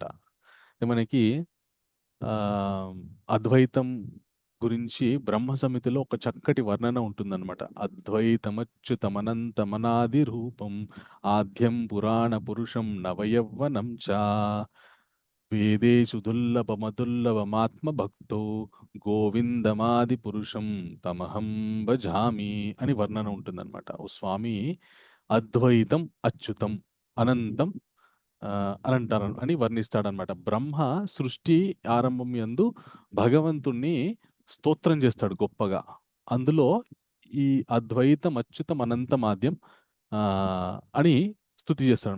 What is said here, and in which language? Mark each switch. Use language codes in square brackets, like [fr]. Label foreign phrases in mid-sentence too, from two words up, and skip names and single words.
[te] మనకి అద్వైతం గురించి బ్రహ్మ సమితిలో ఒక చక్కటి వర్ణన ఉంటుందన్నమాట. [sa] అద్వైతమచ్యుతమనంతమనాది రూపం ఆద్యం పురాణ పురుషం నవయవ్వనం చ. వేదేషు దుర్లభమదుర్లభమాత్మ భక్తో గోవిందమాది పురుషం తమహం భజామి [te] అని వర్ణన ఉంటుందన్నమాట. ఓ స్వామి, అద్వైతం అచ్యుతం అనంతం అని అంటారు అని వర్ణిస్తాడనమాట. బ్రహ్మ సృష్టి ఆరంభం యందు భగవంతుణ్ణి స్తోత్రం చేస్తాడు గొప్పగా. అందులో ఈ అద్వైతం అచ్యుతం అనంత మాధ్యం అని స్తుతి చేస్తాడు.